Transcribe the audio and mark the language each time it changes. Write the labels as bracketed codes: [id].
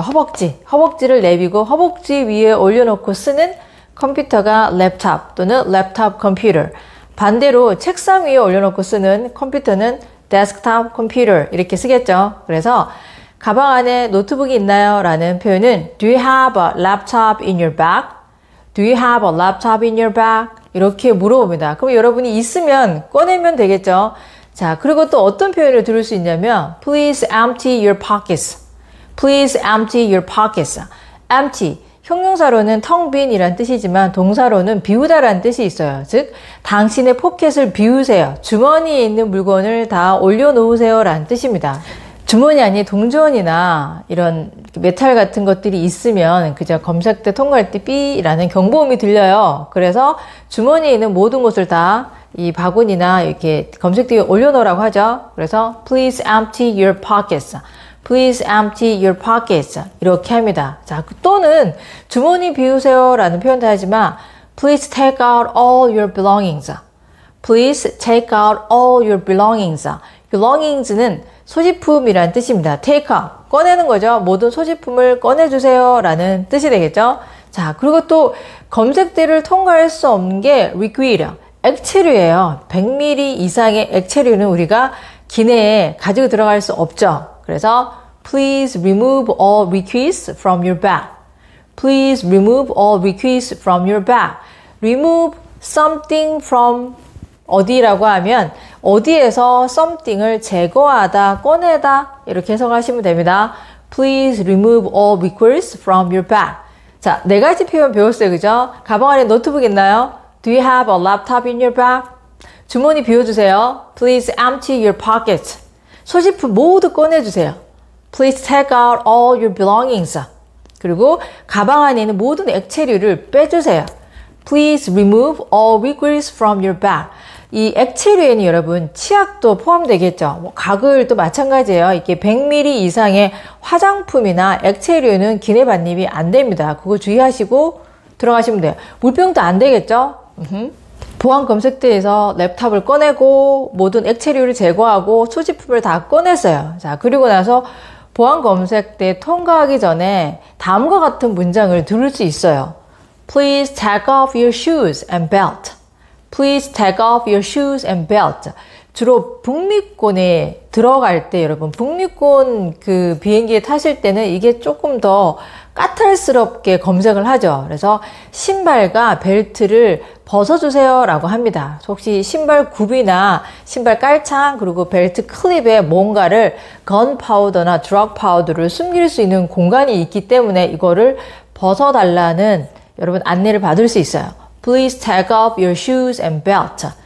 [ko] 허벅지를 내비고 허벅지 위에 올려놓고 쓰는 컴퓨터가 랩탑 또는 랩탑 컴퓨터. 반대로 책상 위에 올려놓고 쓰는 컴퓨터는 데스크탑 컴퓨터 이렇게 쓰겠죠. 그래서 가방 안에 노트북이 있나요? 라는 표현은 [en] Do you have a laptop in your bag? Do you have a laptop in your bag? [ko] 이렇게 물어봅니다. 그럼 여러분이 있으면 꺼내면 되겠죠. 자, 그리고 또 어떤 표현을 들을 수 있냐면 [en] Please empty your pockets. Please empty your pockets. empty. [ko] 형용사로는 텅 빈이란 뜻이지만 동사로는 비우다라는 뜻이 있어요. 즉, 당신의 포켓을 비우세요. 주머니에 있는 물건을 다 올려놓으세요 라는 뜻입니다. 주머니 안에 동전이나 이런 메탈 같은 것들이 있으면 그저 검색대 통과할 때 삐라는 경보음이 들려요. 그래서 주머니에 있는 모든 것을 다 이 바구니나 이렇게 검색대에 올려놓으라고 하죠. 그래서 [en] please empty your pockets. Please empty your pockets. [ko] 이렇게 합니다. 자, 또는 주머니 비우세요 라는 표현도 하지만 [en] please take out all your belongings. Please take out all your belongings. [ko] belongings는 소지품이란 뜻입니다. take out. 꺼내는 거죠. 모든 소지품을 꺼내주세요 라는 뜻이 되겠죠. 자, 그리고 또 검색대를 통과할 수 없는 게 liquid. 액체류예요. 100ml 이상의 액체류는 우리가 기내에 가지고 들어갈 수 없죠. 그래서 [en] Please remove all liquids from your bag. Please remove all liquids from your bag. Remove something from [ko] 어디라고 하면 어디에서 something을 제거하다, 꺼내다 이렇게 해석하시면 됩니다. [en] Please remove all liquids from your bag. [ko] 자, 4가지 표현 배웠어요. 그죠? 가방 안에 노트북 있나요? [en] Do you have a laptop in your bag? [ko] 주머니 비워주세요. [en] Please empty your pockets. [ko] 소지품 모두 꺼내주세요. [en] Please take out all your belongings. [ko] 그리고 가방 안에 있는 모든 액체류를 빼주세요. [en] Please remove all liquids from your bag. [ko] 이 액체류에는 여러분 치약도 포함되겠죠. 가글도 마찬가지예요. 이게 100ml 이상의 화장품이나 액체류는 기내 반입이 안 됩니다. 그거 주의하시고 들어가시면 돼요. 물병도 안 되겠죠? 보안 검색대에서 랩탑을 꺼내고 모든 액체류를 제거하고 소지품을 다 꺼냈어요. 자, 그리고 나서 보안 검색대 통과하기 전에 다음과 같은 문장을 들을 수 있어요. [en] Please take off your shoes and belt. Please take off your shoes and belt. [ko] 주로 북미권에 들어갈 때 여러분 북미권 그 비행기에 타실 때는 이게 조금 더 까탈스럽게 검색을 하죠. 그래서 신발과 벨트를 벗어주세요 라고 합니다. 혹시 신발 굽이나 신발 깔창 그리고 벨트 클립에 뭔가를 건 파우더나 드럭 파우더를 숨길 수 있는 공간이 있기 때문에 이거를 벗어달라는 여러분 안내를 받을 수 있어요. [en] Please take off your shoes and belt.